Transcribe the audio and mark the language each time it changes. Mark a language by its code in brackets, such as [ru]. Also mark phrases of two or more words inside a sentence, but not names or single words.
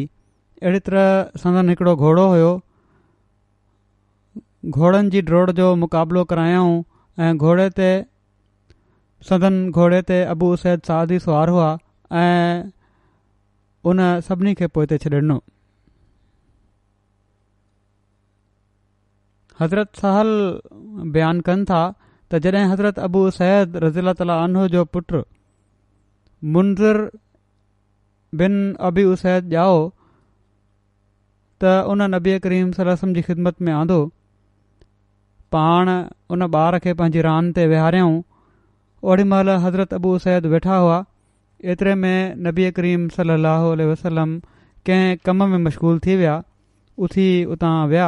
[sd] अहिड़ी तरह संदन हिकिड़ो घोड़ो हुयो। घोड़नि जी ड्रोड़ जो मुक़ाबिलो करायऊं ऐं घोड़े ते अबू उसैद सादी सुवार हुआ ऐं उन सभिनी खे पोइ ते छॾे ॾिनो। हज़रत सहल बयानु कनि था त जॾहिं हज़रत अबू सैद [ar] رضي الله تعالى عنه [sd] जो पुटु मुंज़िर बिन अबी उसैद ॼाओ त उन नबी करीम [ar] صلى الله عليه وسلم [sd] जी ख़िदमत में आंदो। पाण उन ॿार खे पंहिंजी रान ते विहारियऊं। ओॾी महिल हज़रत अबू उसैद वेठा हुआ। एतिरे में नबी करीम [ar] صلى الله عليه وسلم [sd] कंहिं कम में मशगूल थी विया, उथी उतां विया।